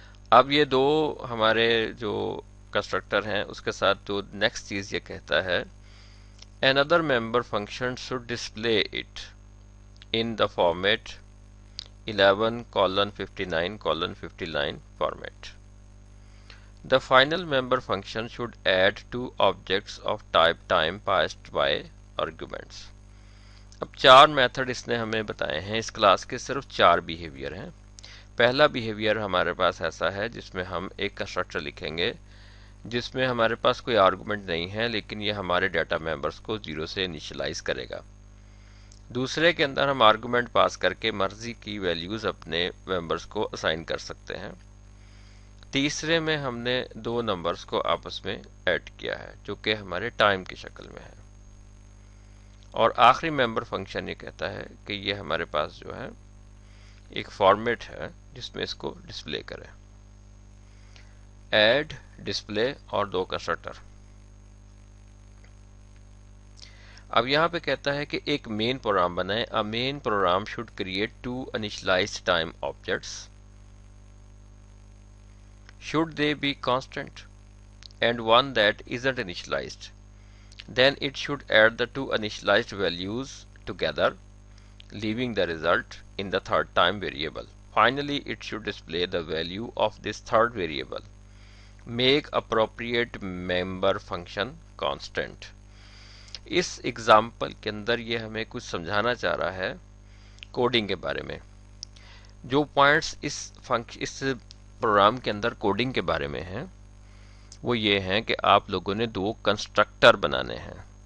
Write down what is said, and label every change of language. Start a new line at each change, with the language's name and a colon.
Urdu: اب یہ دو ہمارے جو کنسٹرکٹر ہیں اس کے ساتھ جو نیکسٹ چیز یہ کہتا ہے
English: another member function should display it in the format 11:59:59 format. The final member function should add two objects of type time passed by arguments.
Urdu: اب چار میتھڈ اس نے ہمیں بتائے ہیں. اس کلاس کے صرف چار بیہیویئر ہیں. پہلا بیہیویئر ہمارے پاس ایسا ہے جس میں ہم ایک کنسٹرکٹر لکھیں گے جس میں ہمارے پاس کوئی آرگومنٹ نہیں ہے، لیکن یہ ہمارے ڈیٹا ممبرس کو 0 سے انیشلائز کرے گا. دوسرے کے اندر ہم آرگومنٹ پاس کر کے مرضی کی ویلیوز اپنے ممبرس کو اسائن کر سکتے ہیں. تیسرے میں ہم نے دو نمبرز کو آپس میں ایڈ کیا ہے جو کہ ہمارے ٹائم کی شکل میں ہے. اور آخری ممبر فنکشن یہ کہتا ہے کہ یہ ہمارے پاس جو ہے ایک فارمیٹ ہے جس میں اس کو ڈسپلے کرے. ایڈ، ڈسپلے اور دو کنسٹرکٹر. اب یہاں پہ کہتا ہے کہ ایک مین پروگرام بنائیں.
English: A main program should create two initialized time objects. Should they be constant and one that isn't initialized, then it should add the two initialized values together, leaving the result in the third time variable. Finally, it should display the value of this third variable. Make appropriate member function constant.
Urdu: اس example کے اندر یہ ہمیں کچھ سمجھانا چاہ رہا ہے coding کے بارے میں. جو پوائنٹس اس پروگرام کے اندر کوڈنگ کے بارے میں ہیں وہ یہ ہیں کہ آپ لوگوں نے دو کنسٹرکٹر بنانے ہیں.